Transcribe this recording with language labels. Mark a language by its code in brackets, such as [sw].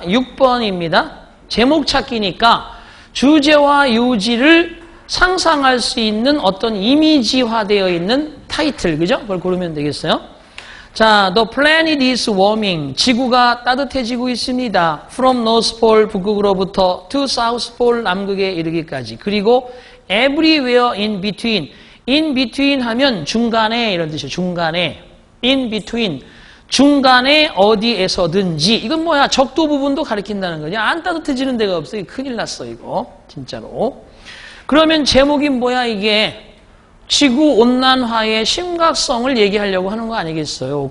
[ko] 6번입니다. 제목 찾기니까 주제와 요지를 상상할 수 있는 어떤 이미지화되어 있는 타이틀, 그죠? 그걸 고르면 되겠어요. 자, [en] The planet is warming. [ko] 지구가 따뜻해지고 있습니다. [en] From North Pole, [ko] 북극으로부터 [en] to South Pole, [ko] 남극에 이르기까지. 그리고 [en] everywhere in between. [ko] in between 하면 중간에 이런 뜻이에요. 중간에. in between. 중간에 어디에서든지. 이건 뭐야? 적도 부분도 가리킨다는 거냐? 안 따뜻해지는 데가 없어. 이거 큰일 났어, 이거. 진짜로. 그러면 제목이 뭐야, 이게? 지구온난화의 심각성을 얘기하려고 하는 거 아니겠어요?